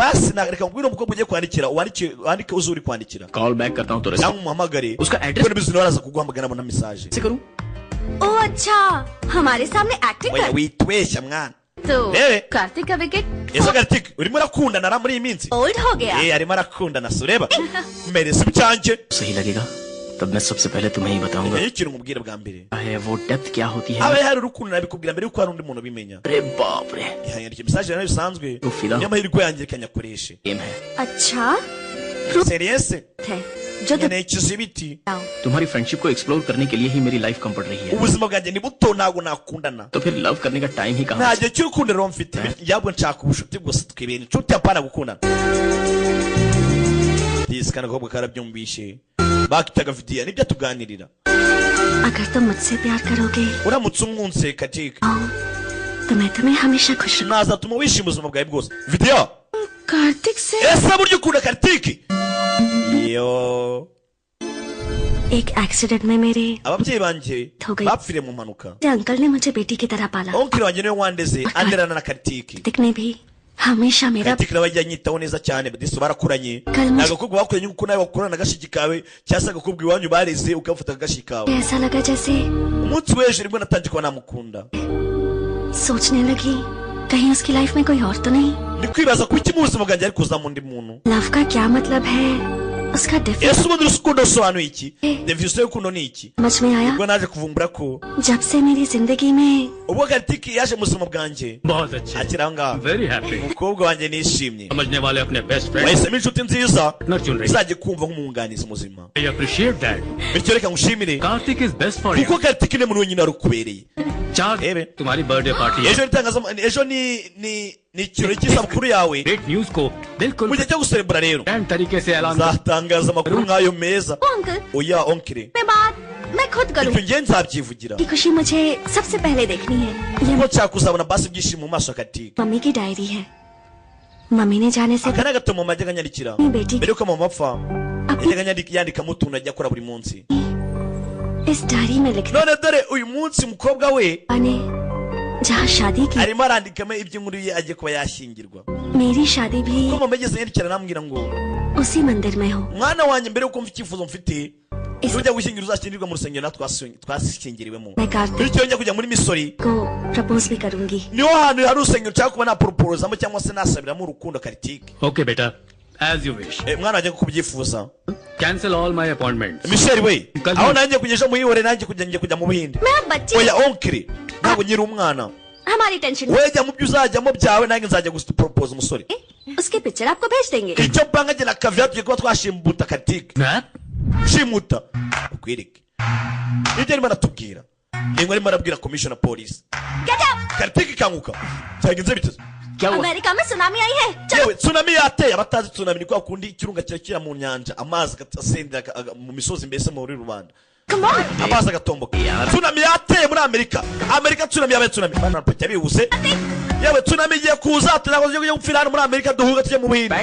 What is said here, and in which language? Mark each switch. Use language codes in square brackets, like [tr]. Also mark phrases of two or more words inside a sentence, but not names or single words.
[rw] basi reka mbwira umukobwa ugiye kwandikira wandike uzi uri kwandikira [hi] कॉल बैक करता हूँ तो [rw] cyangwa umuhamagare [hi] उसका [rw] kuko [hi] एड्रेस [rw] nibizi nawe araza kuguhamagara abona mesaje [hi] से करूँ? ओ अच्छा हमारे सामने एक्टिंग [rw] oya [hi] कर [rw] witweshya mwana [hi] तो Eh. कार्तिक का विकेट [rw] ese garitike urimo urakundana na muri iyi minsi [hi] ओल्ड हो गया। [rw] arimo arakundana so ureba mereza ibyanjye [hi] सही लगेगा तब मैं सबसे पहले तुम्हें ही बताऊंगा [rw] iyo ikintu umubwira bwa mbere [hi] है वो डेप्थ क्या होती है। [rw] haba hari urukundo nabikubwira mbere yuko hari undi muntu ubimenya [hi] अरे बाप रे, [rw] yandika mesaje nayo bisanzwe Ufila. niyo mahirwe yanjye reka nyakoreshe [hi] गेम है। अच्छा [rw] seriyese [hi] है जो तुम [rw] nkeneye ikizibiti [hi] तुम्हारी फ्रेंडशिप को एक्सप्लोर करने के लिए ही मेरी लाइफ कम पड़ रही है, [rw] ubuzima bwanjye ni buto ntabwo nakundana [hi] तो फिर लव करने का टाइम ही कहाँ [rw] nta [hi] से? [rw] gihe cy'urukundo rero mfite yabwo nshaka ubucuti bwose twibera inshuti apana gukundana disi kandi agakobwa karabyumvishe bakitaga vidiya nibyo tuganirira [hi] अगर तुम मुझसे प्यार करोगे [rw] uramutse umwunse katika [hi] तो मैं तुम्हें हमेशा खुश रखूंगा। [rw] nazatuma wishima ubuzima bwawe bwose vidiya [hi] कार्तिक से [rw] ese burya ukunda karitiki iyo [hi] एक एक्सीडेंट में मेरे [rw] ababyeyi banjye [hi] हो गई। [rw] bapfiriye mu mpanuka [hi] अंकल ने मुझे बेटी की तरह पाला। [rw] onkiri wanjye niwe wandeze anderana na karitiki [hi] कार्तिक ने भी हमेशा मेरा [rw] karitiki nawe ajya anyitaho neza cyane disi barakuranye Kalma- ni agakobwa bakuranye nk'uko nawe wakurana agashiki kawe cyangwa se agakobwa iwanyu bareze ukafata agashiki kawe [hi] ऐसा लगा जैसे [rw] umunsi w'ejo nibwo natangiye kuba namukunda [hi] सोचने लगी कहीं उसकी लाइफ में कोई और तो नहीं। [rw] ndi kwibaza kuki mu buzima bwanjye ari kuzamo undi muntu [hi] लव का क्या मतलब है उसका डिफरेंस [rw] ese ubundi urukundo rusobanuye iki definition y'urukundo ni iki [hi] समझ में आया [rw] ubwo naje kuvumbura ko [hi] जब से मेरी जिंदगी में [rw] ubwo karitiki yaje mu buzima bwanjye [hi] बहुत अच्छे, [rw] akiri aho ngaho [en] very happy. [rw] umukobwa wanjye nishimye [hi] समझने वाले अपने [en] best friend [rw] wahisemo inshuti nziza [hi] न चुन रही। [rw] izajya kumva nk'umwunganizi muzima [en] I appreciate that. [rw] bityo reka ngushimire [en] कार्तिक is best for [rw] kuko [en] यू। [rw] karitiki ni muntu wenyine wari ukubereye [hi] चार Ebe. तुम्हारी बर्थडे पार्टी है, [rw] ejo ejo ni ikirori cy'isabukuru yawe [en] great news [hi] को बिल्कुल [rw] mu gihe cyo guserebura rero [hi] ग्रैंड तरीके से ऐलान कर। [rw] nzatangaza amakuru nk'ayo meza [hi] ओ अंकल [rw] oya onkire [hi] मैं बात मैं खुद करूँ। [rw] ibyo ngiye nzabyivugira [hi] की खुशी मुझे सबसे पहले देखनी है। ये [rw] kuko nshaka kuzabona basi ibyishimo mu maso ya katika [hi] मम्मी की डायरी है। मम्मी ने जाने से [rw] aka ni agatabo mama yajyaga anyandikira [hi] अपनी बेटी [rw] mbere yuko mama apfa yajyaga yandikamo utuntu ajya akora buri munsi [hi] इस डायरी में लिखा [rw] none dore uyu munsi umukobwa we [hi] ने जहाँ शादी की [rw] arimo arandikamo iby'inkuru ye agiye kuba yashyingirwa [hi] मेरी शादी भी [rw] ko mama yageze yerekera namubwira ngo [hi] उसी मंदिर में हो [rw] mwana wanjye mbere yuko mfite icyifuzo mfite ujya gushyingira uzashyingirwa mu rusengero natwe twashyingiriwemo [hi] मैं कार्तिक [rw] bityo njya kujya muri misori [hi] को प्रपोज भी करूंगी [rw] niho hantu hari urusengero nshaka kuba naproporozamo cyangwa se nasabiramo urukundo karitike [en] ओके बेटा as you wish [rw] mwana wanjye ko kubyifuza [en] cancel all my appointment [rw] Michel we aho nanjye kugesha muhihore nanjye kujya mu buhinde [hi] मैं अब बच्ची [rw] oya onkiri ntabwo nyiri umwana [hi] हमारी टेंशन [rw] we jya mu byo uzajyamo byawe nanjye nzajya gusipropose umusore [hi] उसकी पिक्चर आपको भेज देंगे [rw] icyo mpanga jye na kaviya tugiye kuba twashimuta karitike shimuta ukwereke ibyo arimo aratubwira niba arimo arabwira commissioner polisi karitike ikanguka cyagenze biteze [hi] अमेरिका में सुनामी आई है [rw] yewe tsunami yateye abatazi tsunami ni kwa kundi ikirunga kirakira mu nyanja amazi agasendera mu misozi mbese muri rubanda amazi agatomboka tsunami yateye muri amerika tsunami yabaye tsunami bana pete bihuse yewe tsunami igiye kuza tunakoze gupfira hano muri amerika duhuga tujye mu buhinde